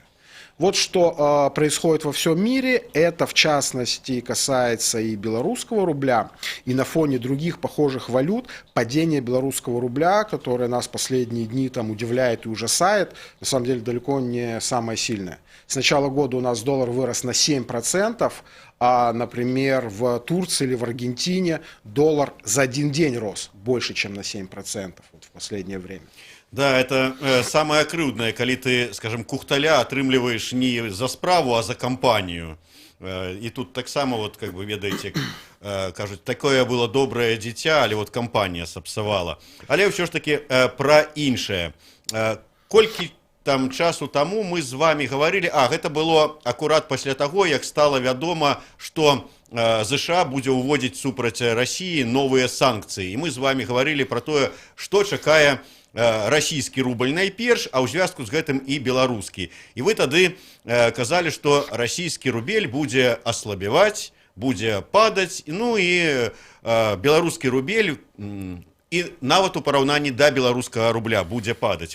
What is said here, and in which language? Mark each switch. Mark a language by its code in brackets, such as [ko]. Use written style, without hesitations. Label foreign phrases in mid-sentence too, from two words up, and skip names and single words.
[ru] Вот что происходит во всем мире, это в частности касается и белорусского рубля, и на фоне других похожих валют падение белорусского рубля, которое нас последние дни там удивляет и ужасает, на самом деле далеко не самое сильное. С начала года у нас доллар вырос на 7%, а, например, в Турции или в Аргентине доллар за один день рос больше, чем на 7% вот в последнее время. [be] Да, это самое крыўднае, калі ты, скажем, кухталя атрымліваеш не за справу, а за кампанію. І тут таксама, вот, [ru] как бы, [be] ведаеце, кажуць, такое было добрае дзіця, але вот кампанія сапсавала. Але ўсё ж таки пра іншае. Колькі там часу таму мы з [ru] вами говорили, [be] гэта было акурат пасля таго, як стала вядома, што ЗША будзе ўводзіць супраць Расіі новыя санкцыі. І мы з [ru] вами говорили [be] про тое, што чакае расійскі рубль найперш, а ў звязку з гэтым і беларускі. І вы тады казалі, што расійскі рубель будзе аслабеваць, будзе падаць, ну і беларускі рубель і нават у параўнанні да беларускага рубля будзе падаць.